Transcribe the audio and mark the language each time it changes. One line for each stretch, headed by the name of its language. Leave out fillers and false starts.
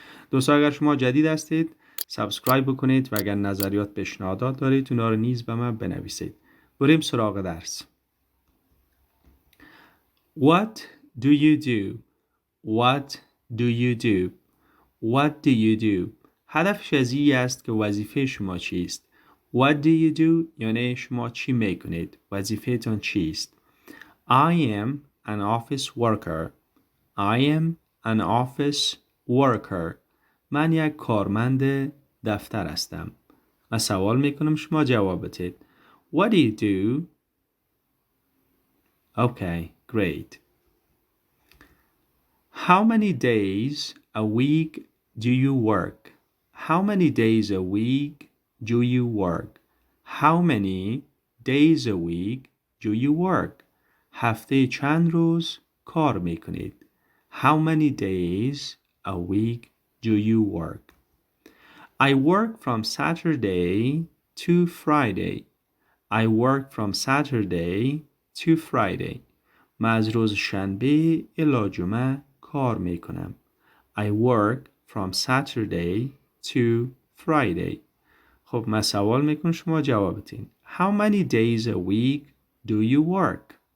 Persian: دوستان اگر شما جدید هستید سابسکرایب بکنید و اگر نظریات پیشنهادات دارید اونا رو نیز به من بنویسید. بریم سراغ درس.
English: What do you do? What do you do? What do you do?
Persian: هدفش از این است که وظیفه شما چیست.
English: What do you do
Persian: یعنی شما چی میکنید؟ وظیفه تان چیست؟
English: I am an office worker. I am an office worker.
Persian: من یک کارمند دفتر هستم. من سوال میکنم شما جواب بدید.
English: What do you do? Okay, great. How many days a week do you work? How many days a week do you work? How many days a week do you work?
Persian: هفته چند روز کار میکنید؟
English: How many days a week do you work? I work from Saturday to Friday. I work from Saturday to Friday.
Persian: من از روز شنبه الی جمعه کار میکنم.
English: I work from Saturday to Friday.
Persian: خب من سوال میکنم شما جواب بدین.
English: How many days a week do you work?